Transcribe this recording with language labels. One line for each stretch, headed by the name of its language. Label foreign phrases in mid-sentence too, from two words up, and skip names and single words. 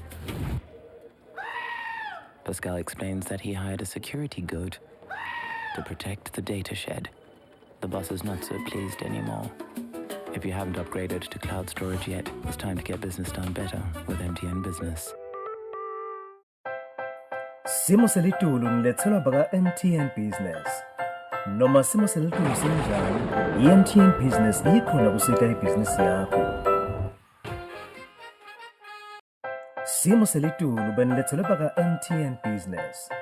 English: Pascal explains that he hired a security guard to protect the data shed. The boss is not so pleased anymore. If you haven't upgraded to cloud storage yet, it's time to get business done better with MTN Business.
Swati: Simo selitulu nilethelwa baka MTN Business. Noma simo selitulu sinjani, i-MTN Business ikhona kusita ibhizinisi yakho. Simo selitulu benilethelwa baka MTN Business.